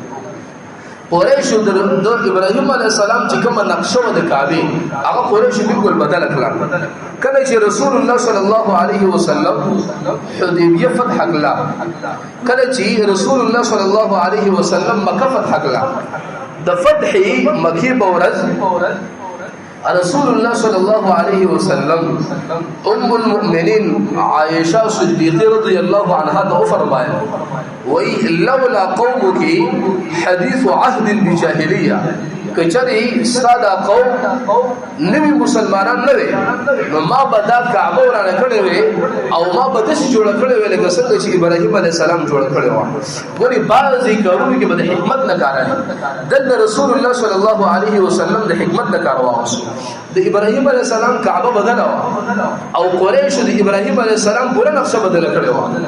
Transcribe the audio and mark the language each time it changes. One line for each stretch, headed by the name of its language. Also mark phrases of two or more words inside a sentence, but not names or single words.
Pashto: قریش د ابراهیم علیه السلام چې کوم نقشه د کعبه هغه قریش بالکل بدل کړل کله چې رسول الله
Arabic: صلی الله علیه وسلم
Pashto: حدیبیه فتح کړه کله چې رسول الله
Arabic: صلی الله علیه وسلم
Pashto: مکه فتح کړه د فتح مکه بورز رسول الله
Arabic: صلی الله علیه وسلم
Urdu: ام المؤمنین عائشہ صدیقہ رضی اللہ عنہا تو فرمایا
Pashto: وی
Arabic: لولا قومك حديث عهد بجاهلیہ
Pashto: کچری ساده قوم نوی مسلمانان نه وي نو ما به دا کعبه ورانه کړې وي او ما به داسې جوړه کړې وي لکه څنګه چې ابراهیم علیه السلام جوړه کړې وه ګورې بعضې کارونه کې به د حکمت نه کار اخلي دلته رسول الله
Arabic: صلی الله علیه وسلم
Pashto: د حکمت نه کار واخیستو د ابراهیم علیه السلام کعبه بدله وه او قریشو د ابراهیم علیه السلام پوره نقشه بدله کړې وه